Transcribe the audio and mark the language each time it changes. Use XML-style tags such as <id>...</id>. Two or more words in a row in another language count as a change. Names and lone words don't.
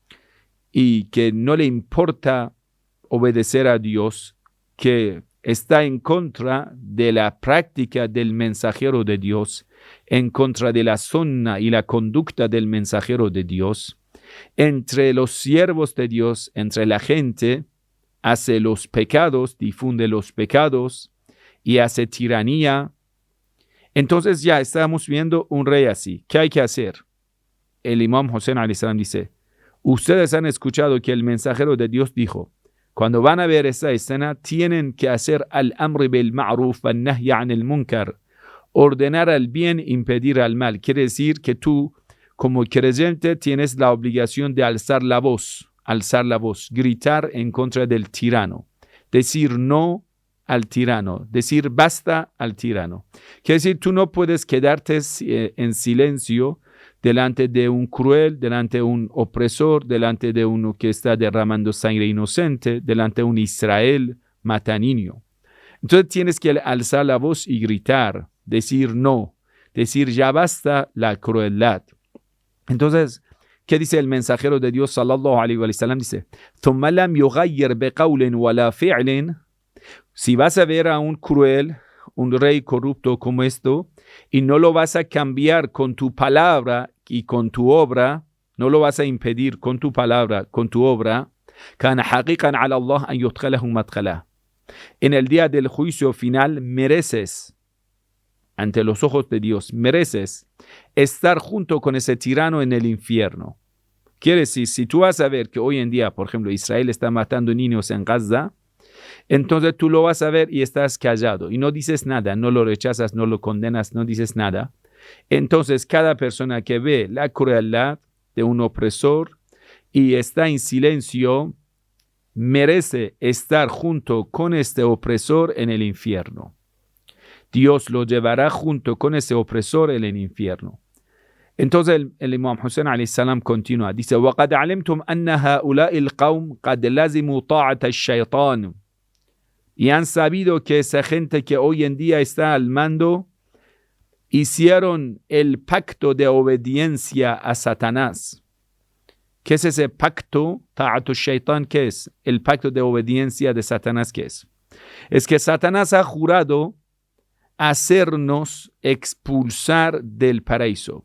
<es>y que no le importa obedecer a Dios, que está en contra de la práctica del mensajero de Dios, en contra de la sunna y la conducta del mensajero de Dios, entre los siervos de Dios, entre la gente, hace los pecados, difunde los pecados y hace tiranía. Entonces ya estamos viendo un rey así. ¿Qué hay que hacer? El Imam Hussein</es> <ar>عليه السلام</ar> <es>dice, ustedes han escuchado que el mensajero de Dios dijo, cuando van a ver esa escena, tienen que hacer</es> <ar>الأمر بالمعروف والنهي عن المنكر,</ar> <es>ordenar al bien, impedir al mal. Quiere decir que tú, como creyente, tienes la obligación de alzar la voz, gritar en contra del tirano, decir no al tirano, decir basta al tirano. Quiere decir, tú no puedes quedarte en silencio delante de un cruel, delante de un opresor, delante de uno que está derramando sangre inocente, delante de un Israel mata niño. Entonces tienes que alzar la voz y gritar, decir no, decir ya basta la crueldad. Entonces, ¿qué dice el mensajero de Dios</es> <ar>صلى الله عليه وسلم? Dice, ثُمَّ لَمْ يُغَيِّرْ بِقَوْلٍ وَلَا فِعْلٍ.</ar> <es>Si vas a ver a un cruel, un rey corrupto como esto, y no lo vas a cambiar con tu palabra y con tu obra, no lo vas a impedir con tu palabra, con tu obra,</es> <ar>كَانَ حَقِيقًا عَلَى اللَّهِ أَنْ يُدْخِلَهُ مَدْخَلَهُ.</ar> <es>En el día del juicio final mereces, ante los ojos de Dios, mereces estar junto con ese tirano en el infierno. Quiere decir, si tú vas a ver que hoy en día, por ejemplo, Israel está matando niños en Gaza, entonces tú lo vas a ver y estás callado y no dices nada, no lo rechazas, no lo condenas, no dices nada. Entonces cada persona que ve la crueldad de un opresor y está en silencio, merece estar junto con este opresor en el infierno. Dios lo llevará junto con ese opresor en el infierno. Entonces el Imam Hussein</es> <ar>عليه السلام</ar> <es>continúa, dice,</es> <ar>وَقَدْ عَلِمْتُمْ أَنَّ هَؤُلَاءِ الْقَوْمِ قَدْ لَزِمُوا طَاعَةَ الشَّيْطَانِ.</ar> <es>Y han sabido que esa gente que hoy en día está al mando hicieron el pacto de obediencia a Satanás. ¿Qué es ese pacto?</es> <ar>طاعة الشيطان,</ar> <es>¿qué es? El pacto de obediencia de Satanás, ¿qué es? Es que Satanás ha jurado hacernos expulsar del paraíso.</es>